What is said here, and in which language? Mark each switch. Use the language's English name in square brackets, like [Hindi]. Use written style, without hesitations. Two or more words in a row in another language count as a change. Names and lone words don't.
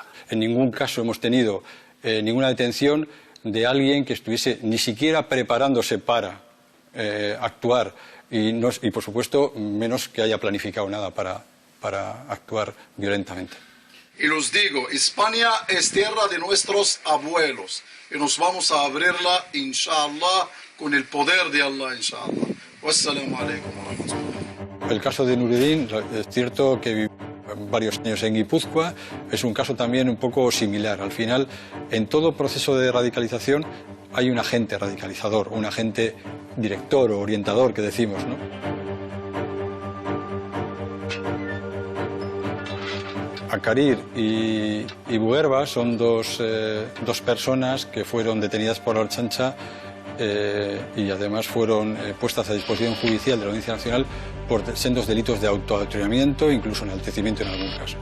[Spanish] En ningún caso hemos tenido ninguna detención de alguien que estuviese ni siquiera preparándose para actuar y, por supuesto, menos que haya planificado nada para actuar violentamente. Y los digo, España es tierra de nuestros abuelos y nos vamos a abrirla, inshallah, con el poder de Allah, inshallah. [Arabic] والسلام عليكم ورحمة الله. [Spanish] El caso de Nureddin, es cierto que vivió varios años en Guipúzcoa, es un caso también un poco similar. Al final, en todo proceso de radicalización hay un agente radicalizador, un agente director o orientador que decimos, ¿no? Akarir y Buguerba son dos personas que fueron detenidas por la Ertzaintza y además fueron puestas a disposición judicial de la Audiencia Nacional por sendos delitos de autoadoctrinamiento, incluso enaltecimiento en algún caso.